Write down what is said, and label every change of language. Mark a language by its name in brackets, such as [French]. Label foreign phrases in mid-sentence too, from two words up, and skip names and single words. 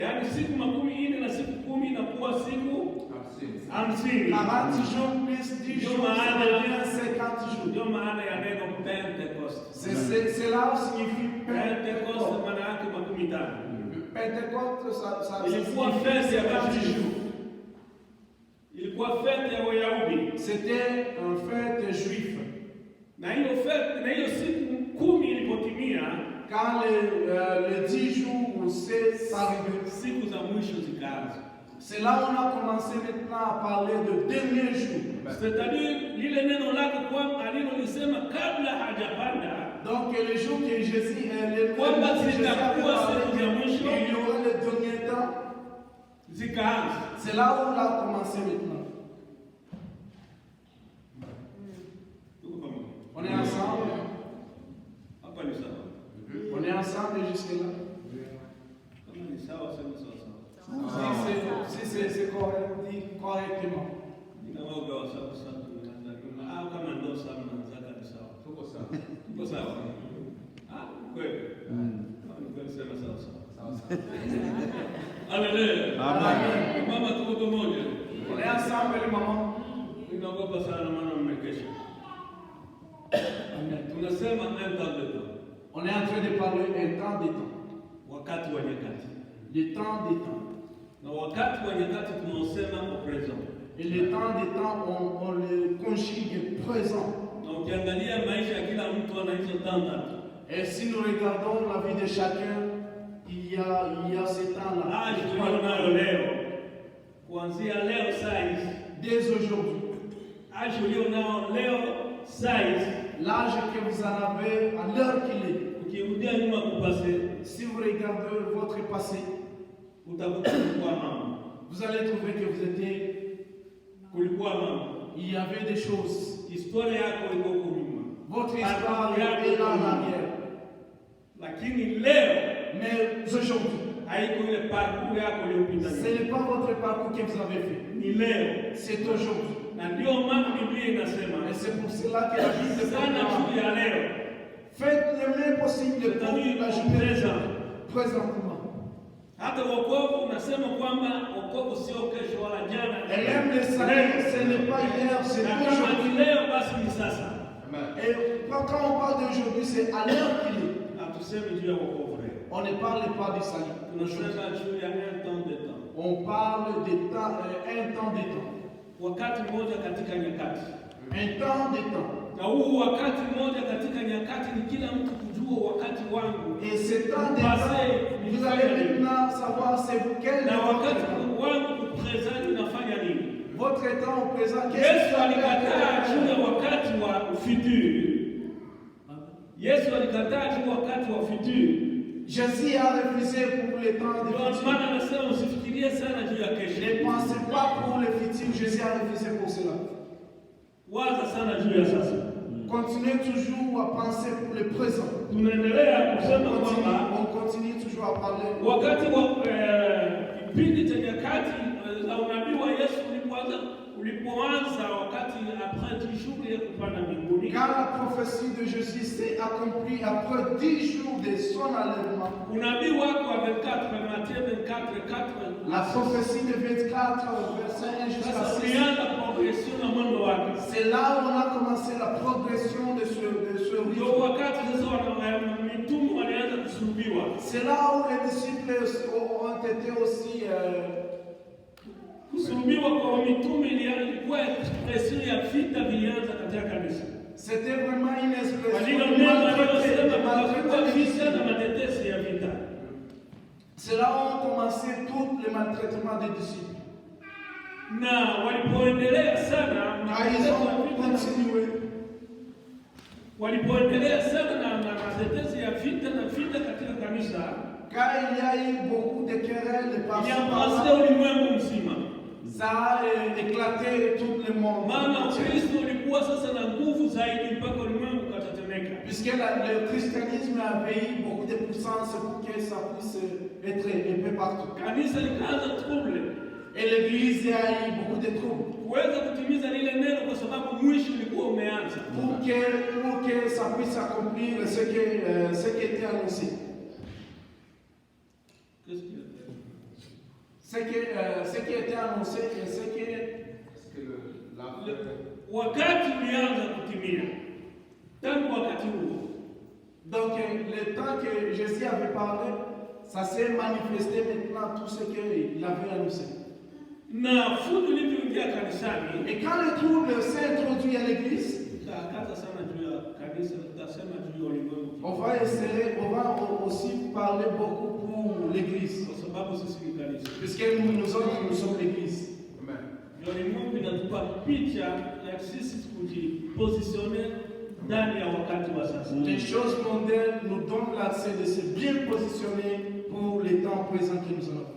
[Swahili] Yaani siku 40 na siku 10 inakuwa siku 50. [French] 40 jours plus 10 jours, ça devient 50 jours. [Swahili] Ndio maana ya neno Pentecoste. [French] C'est là où signifie [Swahili] Pentecoste maana yake 50. [French] Pentecôte, ça [Swahili] Ilikuwa fête ya Wayahudi. Ilikuwa fête ya Wayahudi. [French] C'était une fête juive. [Swahili] Na hiyo fête, na hiyo siku 10 ilipotimia, [French] quand les 10 jours c'est arrivé, [Swahili] siku za mwisho zikaanza. [French] C'est là où on a commencé maintenant à parler de dernier jour. [Swahili] C'est-à-dire lile neno lake kwa alilolisema kabla hajapanda. [French] Donc le jour que Jésus est [Swahili] kwamba zitakuwa siku za mwisho, [French] il y aura le dernier temps. [Swahili] Zikaanza. [French] C'est là où on a commencé maintenant. On est ensemble. [Swahili] Hapa ni sawa. [French] On est ensemble jusque là. [Swahili] Kama ni sawa sema sawa. [French] Si c'est correct, dit correctement. [Swahili] Ninaoga sawa sawa. Kama ndio sawa mnaanza ni sawa. Tuko sawa. Tuko sawa. Kweli. Kweli sema sawa sawa. Haleluya. Amen. Mama tuko pamoja. [French] On est ensemble maman. [Swahili] Ninaogopa sana maana mmekesha. [French] Tunasema un temps de temps. On est en train de parler un temps de temps. [Swahili] Wakati wa nyakati. [French] Le temps des temps. [Swahili] Na wakati wa nyakati tunaosema [French] au présent. Et le temps des temps, on le conjugue présent. [Swahili] Na ukiangalia maisha ya kila mtu ana hizo temps. [French] Et si nous regardons la vie de chacun, il y a ce temps-là. [Swahili] Tulionayo leo. Kuanzia leo saa hizi. [French] Dès aujourd'hui. [Swahili] Âge ulionao leo saa hizi. [French] L'âge que vous en avez à l'heure qu'il est. [Swahili] Ukirudia nyuma kupase, [French] si vous regardez votre passé, vous allez trouver que vous étiez, il y avait des choses. Votre histoire est là en arrière. Mais aujourd'hui, ce n'est pas votre parcours que vous avez fait. C'est aujourd'hui. Et c'est pour cela que la Bible dit faites le mieux possible pour la journée présentement. [Swahili] Hata wokovu unasema kwamba wokovu sio kesho wala jana. [French] Et même le salut, ce n'est pas hier, c'est aujourd'hui. [Swahili] Leo basi ni sasa. [French] Et quand on parle d'aujourd'hui, c'est à l'heure qu'il est. [Swahili] Hatusemi juu ya wokovu leo. [French] On ne parle pas du salut. [Swahili] Tunasema juu ya [French] un temps de temps. On parle de temps, un temps de temps. [Swahili] Wakati mmoja katika nyakati. [French] Un temps de temps. [Swahili] Na huu wakati mmoja katika nyakati ni kila mtu kujua wakati wangu. [French] Et ce temps de temps, vous allez maintenant savoir c'est quel [Swahili] na wakati wangu présent ninafanya nini. [French] Votre temps au présent, [Swahili] Yesu alikataa juu ya wakati wa futur. Yesu alikataa juu ya wakati wa futur. [French] Jésus a refusé pour le temps de futur. [Swahili] Maana anasema usifikirie sana juu ya kesho. [French] Ne pensez pas pour le futur, Jésus a refusé pour cela. [Swahili] Waza sana juu ya sasa. [French] Continuez toujours à penser pour le présent. [Swahili] Tunaendelea kusema kwamba [French] on continue toujours à parler. [Swahili] Wakati wa kipindi cha nyakati za unabii wa Yesu ulipoanza wakati [French] après 10 jours [Swahili] ya kupanda mbinguni. [French] Quand la prophétie de Jésus s'est accomplie après 10 jours de son enlèvement. [Swahili] Unabii wako wa 24 Matthieu 24:4. [French] La prophétie de 24 verset 1 jusqu'à 6. C'est là où on a commencé la progression de ce rythme. C'est là où les disciples ont été aussi c'était vraiment une expression. C'est là où on commençait tout le maltraitement des disciples. [Swahili] Na walipoendelea sana na matetezi ya vita na vita katika kanisa, [French] car il y a eu beaucoup de querelles [Swahili] par ulimwengu mzima. [French] Ça a éclaté tout le monde. [Swahili] Maana Kristo ulikuwa sasa na nguvu zaidi mpaka ulimwengu ukatetemeka. [French] Puisque le christianisme avait eu beaucoup de puissance pour que ça puisse être un peu partout. [Swahili] Kanisa likaanza trouble. [French] Et l'église a eu beaucoup de troubles. Pour que ça puisse accomplir ce qui était annoncé. ce qui était annoncé et ce qui est... [Swahili] Wakati ulianza kutimia. Tangu wakati huo. [French] Donc le temps que Jésus avait parlé, ça s'est manifesté maintenant tout ce qu'il avait annoncé. [Swahili] Na fujo lilivyoingia kanisani. [French] Et quand le trouble s'est introduit à l'église, on va aussi parler beaucoup pour l'église. Puisque nous autres, nous sommes l'église. Les choses mondaines nous donnent l'accès de se bien positionner pour les temps présents que nous avons.